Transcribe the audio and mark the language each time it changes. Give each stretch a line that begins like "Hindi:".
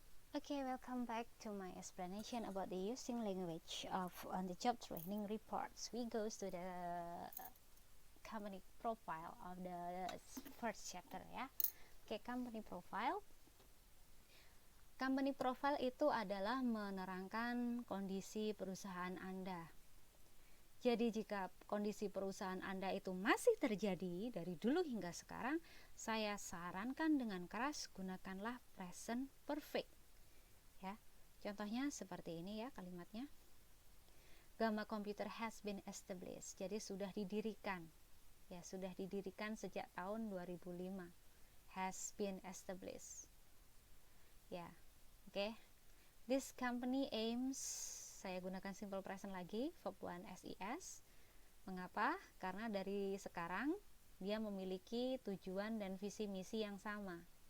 English: Okay, welcome back to my explanation about the using language of on the job training reports. We go to the company profile of the first chapter ya. Oke, company profile.
Indonesian: Company profile itu adalah menerangkan kondisi perusahaan Anda. Jadi jika kondisi perusahaan Anda itu masih terjadi dari dulu hingga sekarang, saya sarankan dengan keras gunakanlah present perfect. Ya, contohnya seperti ini ya kalimatnya.
English: Gamma Computer has been established.
Indonesian: Jadi sudah didirikan. Ya, sudah didirikan sejak tahun 2005.
English: Has been established. Ya, oke. This company aims,
Indonesian: saya gunakan simple present lagi, verb 1 SES. Mengapa? Karena dari sekarang dia memiliki tujuan dan visi misi yang sama.